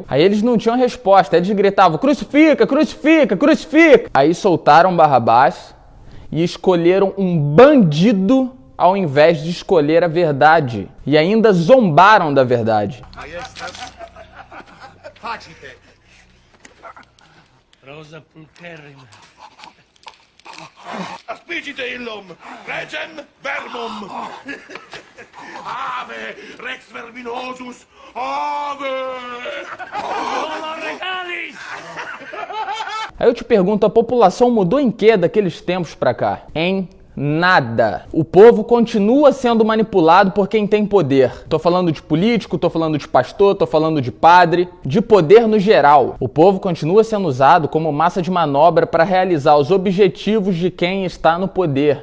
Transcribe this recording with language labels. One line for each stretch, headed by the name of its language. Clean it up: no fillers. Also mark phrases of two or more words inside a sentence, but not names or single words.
Portuguese: Aí eles não tinham resposta, eles gritavam: "Crucifica, crucifica, crucifica!" Aí soltaram Barrabás e escolheram um bandido ao invés de escolher a verdade. E ainda zombaram da verdade.
Latin: Rosa pulcherrima. Aspicite illum, regem verbum. Ave, rex verminosus, ave! Homo regalis!
Portuguese: Aí eu te pergunto, a população mudou em quê daqueles tempos pra cá? Em Nada. O povo continua sendo manipulado por quem tem poder. Tô falando de político, tô falando de pastor, tô falando de padre, de poder no geral. O povo continua sendo usado como massa de manobra para realizar os objetivos de quem está no poder.